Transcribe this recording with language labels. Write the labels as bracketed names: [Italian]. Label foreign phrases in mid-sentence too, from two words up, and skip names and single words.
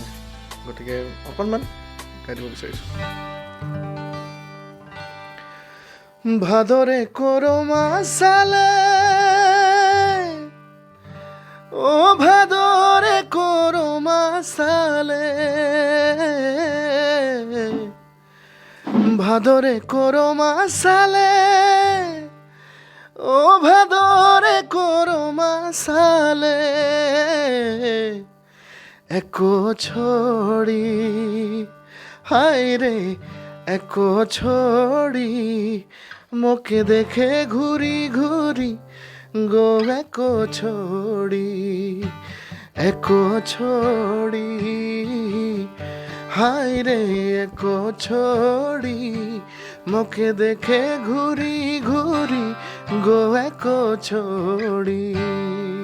[Assamese] গতিকে অকণমান গাই দিব বিচাৰিছোঁ। [Sadri] भादरे करमा चाले ओ भादरे करमा चाले भादरे करमा चाले ओ भादरे करमा चाले एको छड़ी हाय रे एको छड़ी मोके देखे घुरि घुरि गो एको छड़ी हाय रे एको छड़ी मोके देखे घुरि घुरि गो एको छड़ी।